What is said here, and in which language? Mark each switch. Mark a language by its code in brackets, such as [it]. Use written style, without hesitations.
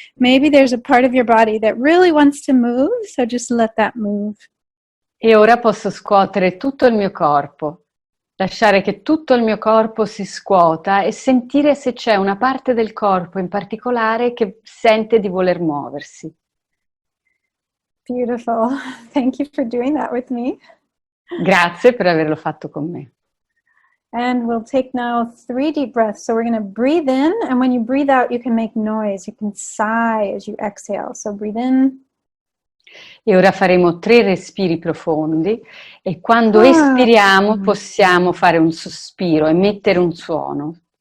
[en] Maybe there's a part of your body that really wants to move, so just let that move. [it] E ora posso scuotere tutto il mio corpo, lasciare che tutto il mio corpo si scuota e sentire se c'è una parte del corpo in particolare che sente di voler muoversi. [en] Beautiful. Thank you for doing that with me. [it] Grazie per averlo fatto con me. [en] And we'll take now 3 deep breaths. So we're going to breathe in, and when you breathe out, you can make noise. You can sigh as you exhale. So breathe in. [it] E ora faremo 3 respiri profondi e quando espiriamo possiamo fare un sospiro, emettere un suono.